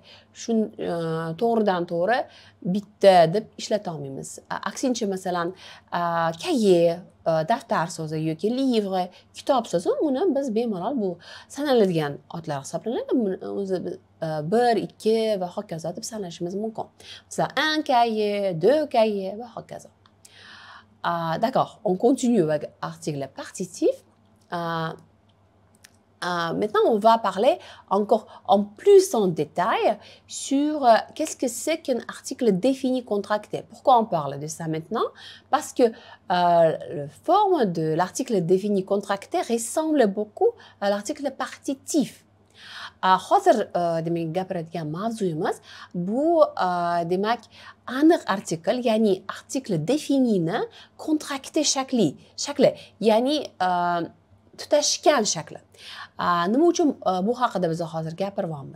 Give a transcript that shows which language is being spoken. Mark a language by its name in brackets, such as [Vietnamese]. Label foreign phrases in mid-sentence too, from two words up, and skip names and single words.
[Uzbek] Shu to'g'ridan to'g'ri bitta deb ishlata olmaymiz. Aksincha masalan, kaye, daftar so'zi yoki livre, kitob so'zi, uni biz bemalol bu sanaladigan otlar hisoblanadi. O'zi 1, 2 va hokazo deb sanashimiz mumkin. Masalan, [French] un cahier, 2 cahiers va hokazo. D'accord, on continue avec l'article partitif. Maintenant, on va parler encore en plus en détail sur qu'est-ce que c'est qu'un article défini contracté. Pourquoi on parle de ça maintenant? Parce que la forme de l'article défini contracté ressemble beaucoup à l'article partitif. [Uzbek] hozir demak gapiradigan mavzuyimiz bu demak aniq artikl, ya'ni artikl definini kontrakte shakli, ya'ni tutashgan shakli. Nima uchun bu haqida biz hozir gapiryapmiz?